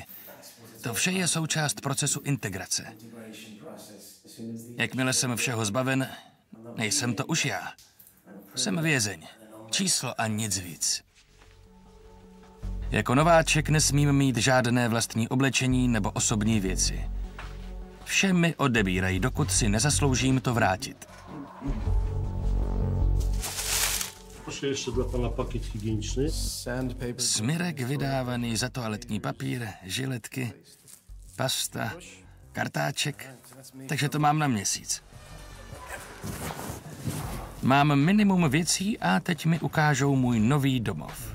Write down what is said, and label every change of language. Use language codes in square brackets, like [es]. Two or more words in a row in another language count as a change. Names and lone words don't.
[cs] To vše je součást procesu integrace. Jakmile jsem všeho zbaven, nejsem to už já. Jsem vězeň. Číslo a nic víc. Jako nováček nesmím mít žádné vlastní oblečení nebo osobní věci. Vše mi odebírají, dokud si nezasloužím to vrátit. [pl] Proszę jeszcze dla pana pakiet higieniczny. [cs] Smirek vydávaný za toaletní papír, žiletky, pasta, kartáček, takže to mám na měsíc. Mám minimum věcí a teď mi ukážou můj nový domov.